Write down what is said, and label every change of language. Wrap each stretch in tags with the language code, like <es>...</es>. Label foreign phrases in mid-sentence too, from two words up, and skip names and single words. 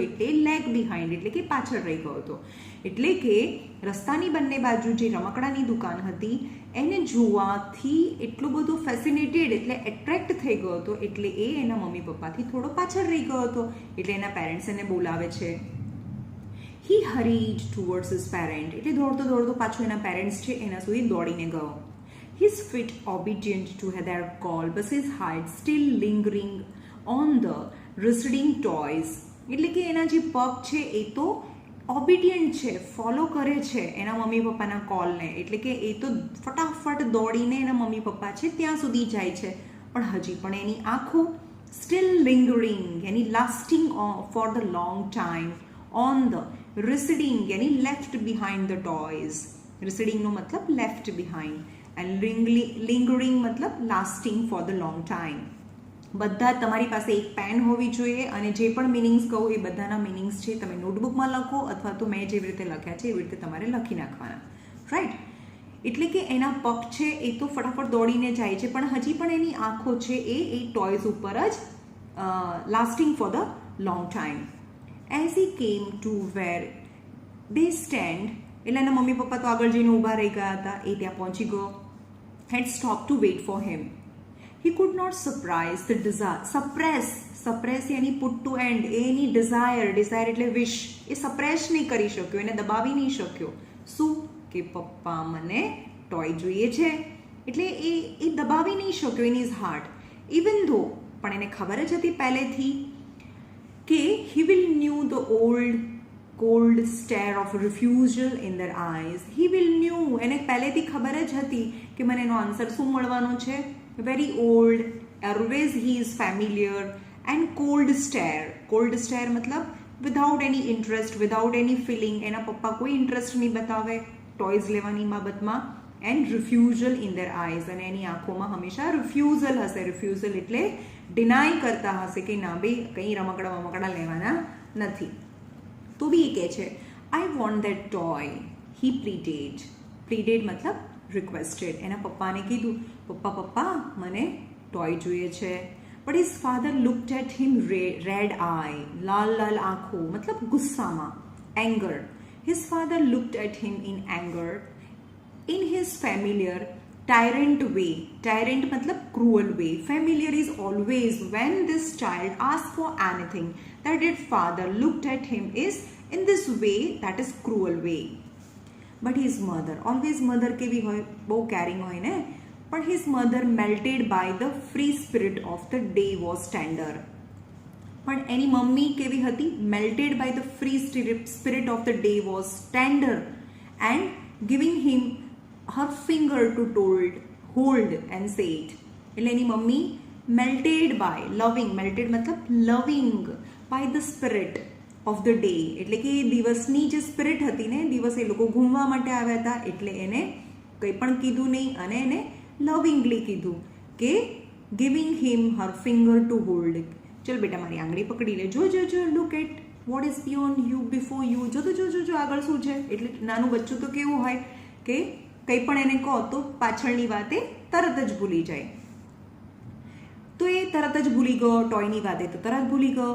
<gu>એટલે</gu> <en>lag behind</en> <gu>એટલે કે પાછળ રહી ગયો હતો. એટલે કે રસ્તાની બંને બાજુ જે રમકડાની દુકાન હતી એને જોવાથી એટલો બધો ફેસિનેટેડ એટલે એટ્રેક્ટ થઈ ગયો હતો, એટલે એ એના મમ્મી પપ્પાથી થોડો પાછળ રહી ગયો હતો. એટલે એના પેરેન્ટ્સ એને બોલાવે છે.</gu> <en>He hurried towards his parent,</en> <gu>એટલે દોડતો દોડતો પાછો એના પેરેન્ટ્સ છે એના સુધી દોડીને ગયો.</gu> <en>His feet obedient to their call, but his heart still lingering on the receding toys.</en> <gu>એટલે કે એના જે પગ છે એ તો ઓબિડિયન્ટ છે, ફોલો કરે છે એના મમ્મી પપ્પાના કોલને. એટલે કે એ તો ફટાફટ દોડીને એના મમ્મી પપ્પા છે ત્યાં સુધી જાય છે, પણ હજી પણ એની આંખો</gu> <en>still lingering</en> <gu>યાની</gu> <en>lasting for the long time on the receding</en> <gu>યાની</gu> <en>left behind the toys. recedingનો મતલબ left behind and lingering मतलब lasting for the long time.</en> <gu>બધા તમારી પાસે એક પેન હોવી જોઈએ અને જે પણ મિનિંગ્સ કહું એ બધાના મિનિંગ્સ છે તમે નોટબુકમાં લખો અથવા તો મેં જેવી રીતે લખ્યા છે એવી રીતે તમારે લખી નાખવાના રાઈટ. એટલે કે એના પગ છે એ તો ફટાફટ દોડીને જાય છે પણ હજી પણ એની આંખો છે એ ટોયઝ ઉપર જ</gu> <en>lasting for the long time. As he came to where they stand,</en> <gu>એટલે એના મમ્મી પપ્પા તો આગળ જઈને ઊભા રહી ગયા હતા, એ ત્યાં પહોંચી ગયો.</gu> <en>Had stop to wait for him. He could not suppress the desire. Suppress यानी put to end. એની desire એટલે wish,</en> <gu>એ suppress નહીં કરી શક્યો, એને દબાવી નહીં શક્યો. શું કે પપ્પા મને ટોય જોઈએ છે, એટલે એ દબાવી નહીં શક્યો</gu> <en>in his heart. Even though,</en> <gu>પણ એને ખબર જ હતી પહેલેથી કે</gu> <en>he will knew the old cold stare of refusal in their eyes. He will knew,</en> <gu>એને પહેલેથી ખબર જ હતી કે મને એનો આન્સર શું મળવાનો છે.</gu> <en>Very old, always he is familiar, and cold stare. Cold stare मतलब without any interest, without any feeling.</en> <gu>એના પપ્પા કોઈ ઇન્ટરેસ્ટ નહીં બતાવે ટોયઝ લેવાની બાબતમાં.</gu> <en>and refusal in their eyes,</en> <gu>અને એની આંખોમાં હંમેશા રિફ્યુઝલ હશે. રિફ્યુઝલ એટલે ડિનાય કરતા હશે કે ના ભાઈ કંઈ રમકડા લેવાના નથી. તો બી એ કહે છે</gu> <en>I want that toy. He pleaded. Pleaded મતલબ રિક્વેસ્ટેડ.</en> <gu>એના પપ્પાને કીધું પપ્પા મને ટોય જોઈએ છે.</gu> <en>But his father looked at him red eye.</en> <gu>લાલ આંખો મતલબ ગુસ્સામાં. એંગર.</gu> <en>His father looked at him in anger in his familiar tyrant way. Tyrant matlab cruel way. Familiar is always when this child asks for anything that its father looked at him is in this way, that is cruel way. But his mother, always mother</en> <gu>કેવી હોય, બહુ</gu> <en>caring</en> <gu>હોય ને,</gu> <en>but his mother melted by the free spirit of the day was tender.</en> <gu>પણ એની મમ્મી કેવી હતી?</gu> <en>melted by the free spirit of the day was tender and giving him her finger to hold and say it.</en> <gu>એટલે એની મમ્મી</gu> <en>melted by, loving, melted મતલબ loving by the spirit of the day.</en> <gu>એટલે કે એ દિવસની જે સ્પિરિટ હતી ને, દિવસ એ લોકો ઘૂમવા માટે આવ્યા હતા એટલે એને કંઈ પણ કીધું નહીં અને એને લવિંગલી કીધું કે</gu> <en>giving him her finger to hold.</en> <gu>ચલ બેટા મારી આંગળી પકડી લે, જો</gu> <en>Look at what is beyond you, before you.</en> <gu>જો આગળ શું છે. એટલે નાનું બચ્ચું તો કેવું હોય કે કંઈ પણ એને કહો તો પાછળની વાતે તરત જ ભૂલી જાય. તો એ તરત જ ભૂલી ગયો, ટોયની વાતે તો તરત ભૂલી ગયો.</gu>